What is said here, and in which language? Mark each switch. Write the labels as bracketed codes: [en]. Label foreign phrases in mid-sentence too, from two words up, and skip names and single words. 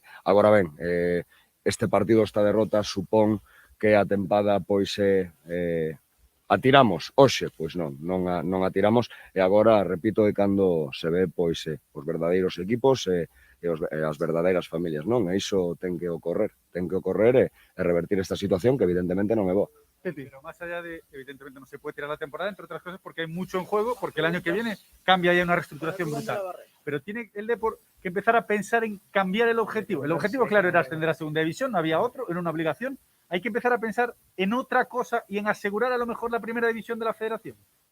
[gl] Agora ben, este partido, esta derrota, supón que a tempada, pois, atiramos hoxe, pois non atiramos, e agora, repito, é cando se ve pois os verdadeiros equipos e as verdadeiras familias, non? E iso ten que ocorrer e revertir esta situación que evidentemente non é boa. [es] Pero más allá de, evidentemente no se puede tirar la temporada, entre otras cosas porque hay mucho en juego, porque el año que viene cambia ya una reestructuración brutal. Pero tiene el Depor que empezar a pensar en cambiar el objetivo. El objetivo, claro, era ascender a segunda división, no había otro, era una obligación. Hay que empezar a pensar en otra cosa y en asegurar a lo mejor la primera división de la federación.